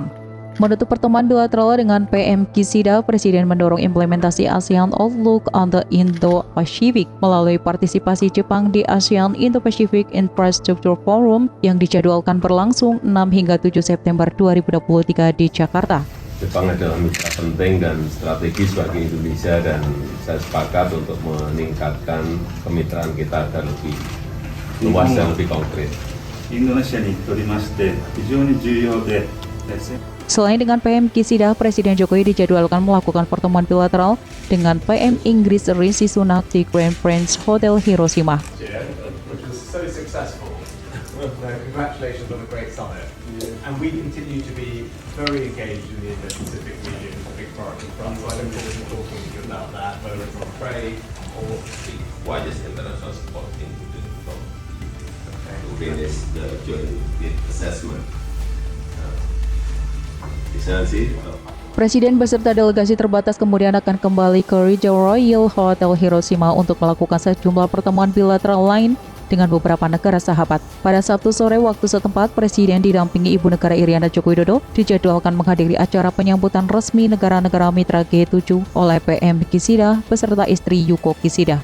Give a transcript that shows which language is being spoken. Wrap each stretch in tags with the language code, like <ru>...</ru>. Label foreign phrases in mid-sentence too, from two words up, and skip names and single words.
<id>Menutup pertemuan bilateral dengan PM Kishida, Presiden mendorong implementasi ASEAN Outlook on the Indo-Pacific melalui partisipasi Jepang di ASEAN Indo-Pacific Infrastructure Forum yang dijadwalkan berlangsung 6 hingga 7 September 2023 di Jakarta. Jepang adalah mitra penting dan strategis bagi Indonesia dan saya sepakat untuk meningkatkan kemitraan kita agar lebih luas dan lebih konkret.</id> <ja>Indonesia にとりまして非常に重要で</ja> <id>Selain dengan PM Kishida, Presiden Jokowi dijadwalkan melakukan pertemuan bilateral dengan PM Inggris Rishi Sunak di Grand Prince Hotel Hiroshima.</id> <en>Which was so successful. Congratulations on a great summit. And we continue to be very engaged in the Indo-Pacific region. It's a big priority for us. So I look forward to talking to you about that, whether it's on trade or The widest international support in to finish the joint assessment.</en> <id>Presiden beserta delegasi terbatas kemudian akan kembali ke Rijau Royal Hotel Hiroshima untuk melakukan sejumlah pertemuan bilateral lain dengan beberapa negara sahabat. Pada Sabtu sore waktu setempat, Presiden didampingi Ibu Negara Iriana Joko Widodo dijadwalkan menghadiri acara penyambutan resmi negara-negara mitra G7 oleh PM Kishida beserta istri Yuko Kishida.</id>